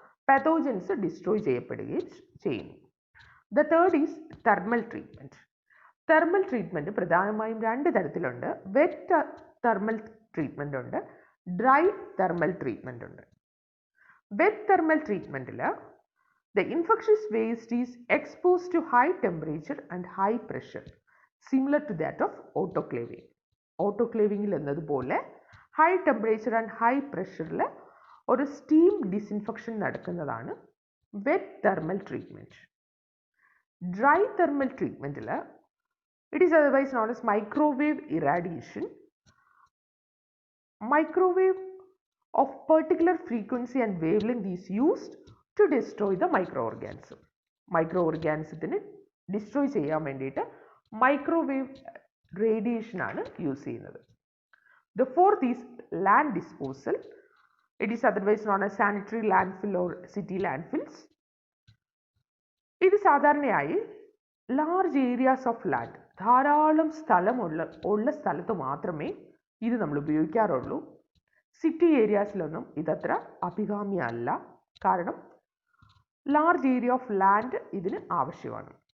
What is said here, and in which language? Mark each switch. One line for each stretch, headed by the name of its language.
Malayalam: Pathogens destroy ചെയ്യപ്പെടുകയും ചെയ്യുന്നു.
English: The third is thermal treatment.
Malayalam: Thermal treatment പ്രധാനമായും രണ്ട് തരത്തിലുണ്ട്. വെറ്റ് തെർമൽ ട്രീറ്റ്മെൻ്റ് ഉണ്ട്, ഡ്രൈ തെർമൽ ട്രീറ്റ്മെൻ്റ് ഉണ്ട്.
English: Wet thermal ട്രീറ്റ്മെൻറ്റിൽ the infectious waste is exposed to high temperature and high pressure, similar to that of autoclaving.
Malayalam: ഓട്ടോക്ലേവിങ്ങിൽ എന്നതുപോലെ high temperature and high പ്രഷറിൽ ഒരു steam disinfection നടക്കുന്നതാണ് wet thermal treatment.
English: Dry thermal ട്രീറ്റ്മെൻറ്റിൽ it is otherwise known as microwave irradiation. Microwave of particular frequency and wavelength is used to destroy the microorganism.
Malayalam: മൈക്രോഓർഗാനിസത്തിനെ destroy ചെയ്യാൻ വേണ്ടിയിട്ട് microwave radiation ആണ് use ചെയ്യുന്നത്.
English: The fourth is land disposal. It is otherwise known as sanitary landfill or city landfills.
Malayalam: ഇത് സാധാരണയായി large areas of land, ധാരാളം സ്ഥലമുള്ള സ്ഥലത്ത് മാത്രമേ ഇത് നമ്മൾ ഉപയോഗിക്കാറുള്ളൂ. സിറ്റി ഏരിയാസിലൊന്നും ഇതത്ര അഭികാമ്യമല്ല, കാരണം ലാർജ് ഏരിയ ഓഫ് ലാൻഡ് ഇതിന് ആവശ്യമാണ്.